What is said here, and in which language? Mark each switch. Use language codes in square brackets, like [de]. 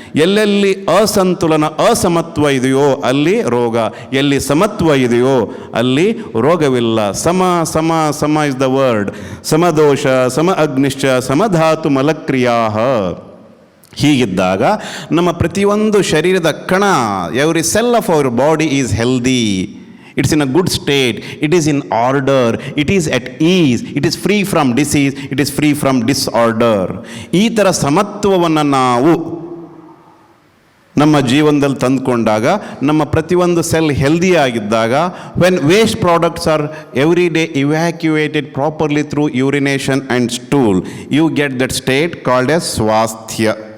[kn] ಎಲ್ಲೆಲ್ಲಿ ಅಸಂತುಲನ ಅಸಮತ್ವ ಇದೆಯೋ ಅಲ್ಲಿ ರೋಗ, ಎಲ್ಲಿ ಸಮತ್ವ ಇದೆಯೋ ಅಲ್ಲಿ ರೋಗವಿಲ್ಲ. [en] Sama sama sama is the word. [sa] ಸಮದೋಷ ಸಮ ಅಗ್ನಿಶ್ಚ ಸಮಧಾತು ಮಲಕ್ರಿಯಾ. [kn] ಹೀಗಿದ್ದಾಗ ನಮ್ಮ ಪ್ರತಿಯೊಂದು ಶರೀರದ ಕಣ, [en] Every cell of our body is healthy. It's in a good state, it is in order, it is at ease, it is free from disease, it is free from disorder. [kn] ಈ ಥರ ಸಮತ್ವವನ್ನು ನಾವು ನಮ್ಮ ಜೀವನದಲ್ಲಿ ತಂದುಕೊಂಡಾಗ, ನಮ್ಮ ಪ್ರತಿಯೊಂದು ಸೆಲ್ ಹೆಲ್ದಿ ಆಗಿದ್ದಾಗ, [en] When waste products are every day evacuated properly through urination and stool, you get that state called as swasthya.